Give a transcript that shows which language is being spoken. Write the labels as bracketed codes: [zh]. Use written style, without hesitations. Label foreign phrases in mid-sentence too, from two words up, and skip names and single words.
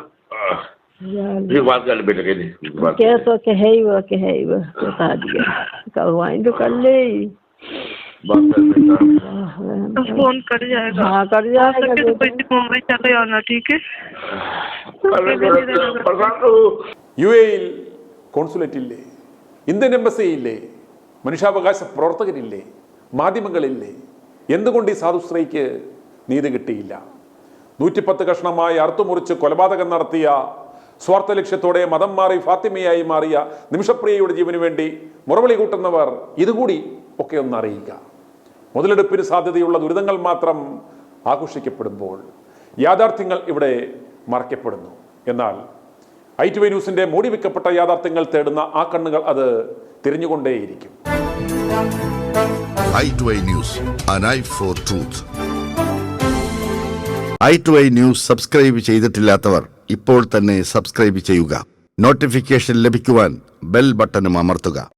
[hi] बात कर बेटा के क्या तो कहे ही वो बता दिया, करवाएं तो कर ले। फोन कर जाएगा। हाँ कर जाएगा। मुंबई चले आना, ठीक है? [ml] UAE-യിൽ കോൺസുലേറ്റ് ഇല്ലേ, ഇന്ത്യൻ എംബസി ഇല്ലേ, മനുഷ്യാവകാശ പ്രവർത്തകരില്ലേ, മാധ്യമങ്ങളില്ലേ? എന്തുകൊണ്ട് ഈ സാധുശ്രീക്ക് നീതി കിട്ടിയില്ല? 110 കഷ്ണമായി അറുത്തുമുറിച്ച് കൊലപാതകം നടത്തിയ, സ്വാർത്ഥ ലക്ഷ്യത്തോടെ മതം മാറി ഫാത്തിമയായി മാറിയ നിമിഷപ്രിയയുടെ ജീവന് വേണ്ടി മുറവിളി കൂട്ടുന്നവർ ഇതുകൂടി ഒക്കെ ഒന്ന് അറിയുക. മുതലെടുപ്പിന് സാധ്യതയുള്ള ദുരിതങ്ങൾ മാത്രം ആഘോഷിക്കപ്പെടുമ്പോൾ യാഥാർത്ഥ്യങ്ങൾ ഇവിടെ മറയ്ക്കപ്പെടുന്നു. എന്നാൽ i2i ന്യൂസിന്റെ മൂടി വെക്കപ്പെട്ട യാഥാർത്ഥ്യങ്ങൾ തേടുന്ന ആ കണ്ണുകൾ അത് തിരിഞ്ഞുകൊണ്ടേയിരിക്കും. [en] i2i ന്യൂസ്, an eye for truth. [ml] i2i ന്യൂസ് സബ്സ്ക്രൈബ് ചെയ്തിട്ടില്ലാത്തവർ ഇപ്പോൾ തന്നെ സബ്സ്ക്രൈബ് ചെയ്യുക. നോട്ടിഫിക്കേഷൻ ലഭിക്കുവാൻ ബെൽ ബട്ടണും അമർത്തുക.